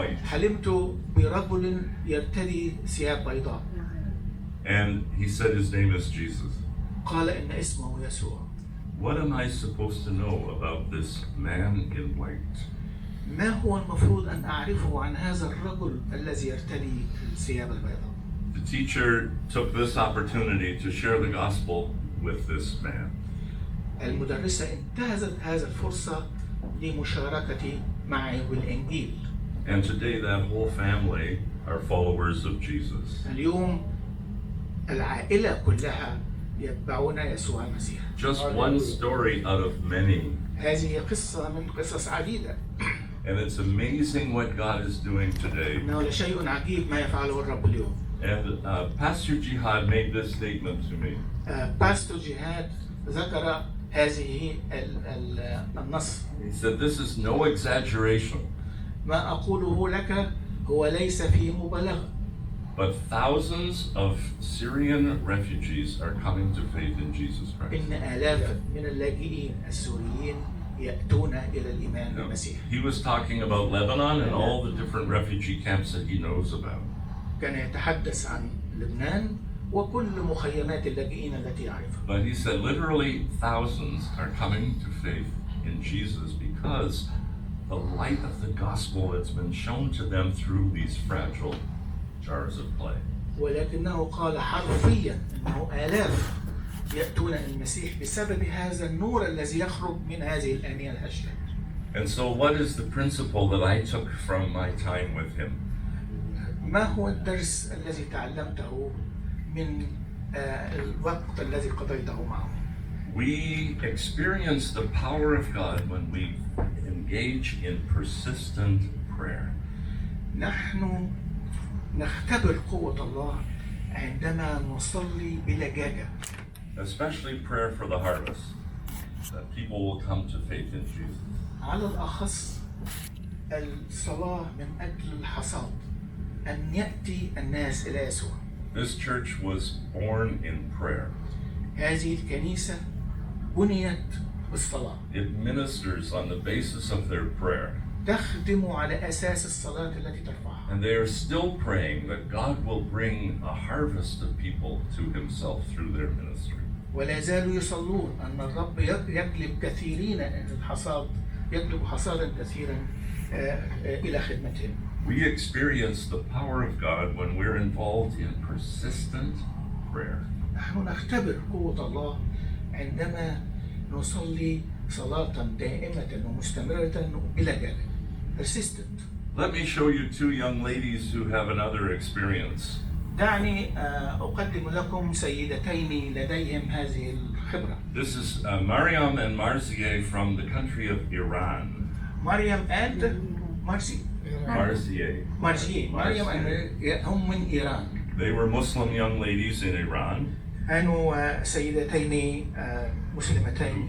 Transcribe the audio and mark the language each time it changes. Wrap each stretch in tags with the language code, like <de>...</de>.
<ar>حلمت برجل يرتدي ثياب بيضاء.</ar> <en>And he said his name is Jesus.</en> <ar>قال إن اسمه يسوع.</ar> <en>What am I supposed to know about this man in white?</en> <ar>ما هو المفروض أن أعرفه عن هذا الرجل الذي يرتدي الثياب البيضاء؟</ar> <en>The teacher took this opportunity to share the gospel with this man.</en> <ar>المدرسة انتهزت هذه الفرصة لمشاركتي معي بالإنجيل.</ar> <en>And today that whole family are followers of Jesus.</en> <ar>اليوم العائلة كلها يتبعون يسوع المسيح.</ar> <en>Just one story out of many.</en> <ar>هذه قصة من قصص عديدة.</ar> <en>And it's amazing what God is doing today.</en> <ar>إنه لشيء عجيب ما يفعله الرب اليوم.</ar> <en>And Pastor Jihad made this statement to me.</en> <ar>باستور جهاد ذكر هذه النص.</ar> <en>He said, "This is no exaggeration."</en> <ar>ما أقوله لك هو ليس في مبالغة.</ar> <en>But thousands of Syrian refugees are coming to faith in Jesus Christ.</en> <ar>إن آلاف من اللاجئين السوريين يأتون إلى الإيمان بالمسيح.</ar> <en>He was talking about Lebanon and all the different refugee camps that he knows about.</en> <ar>كان يتحدث عن لبنان وكل مخيمات اللاجئين التي يعرفها.</ar> <en>But he said literally thousands are coming to faith in Jesus because the light of the gospel has been shown to them through these fragile jars of clay.</en> <ar>ولكنه قال حرفيا انه آلاف يأتون المسيح بسبب هذا النور الذي يخرج من هذه الآنية الهشة.</ar> <en>And so what is the principle that I took from my time with him?</en> <ar>ما هو الدرس الذي تعلمته من الوقت الذي قضيته معه؟</ar> <en>We experience the power of God when we engage in persistent prayer.</en> <ar>نحن نختبر قوة الله عندما نصلي بلجاجة.</ar> <en>Especially prayer for the harvest. that people will come to faith in Jesus.</en> <ar>على الأخص الصلاة من أجل الحصاد، أن يأتي الناس إلى يسوع.</ar> <en>This church was born in prayer.</en> <ar>هذه الكنيسة بنيت بالصلاة.</ar> <en>It ministers on the basis of their prayer.</en> <ar>تخدم على أساس الصلاة التي ترفعها.</ar> <en>And they are still praying that God will bring a harvest of people to himself through their ministry.</en> <ar>ولا زالوا يصلون أن الرب يجلب كثيرين الحصاد، يجلب حصادا كثيرا إلى خدمتهم.</ar> <en>We experience the power of God when we're involved in persistent prayer.</en> <ar>نحن نختبر قوة الله عندما نصلي صلاة دائمة ومستمرة بلا جدل.</ar> <en>Persistent. Let me show you two young ladies who have another experience.</en> <ar>دعني أقدم لكم سيدتين لديهم هذه الخبرة.</ar> <en>This is Mariam and Marzieh from the country of Iran. مريم and Marzieh.</en> <ar>مريم هم من إيران.</ar> <en>They were Muslim young ladies in Iran.</en> <ar>كانوا سيدتين مسلمتين.</ar>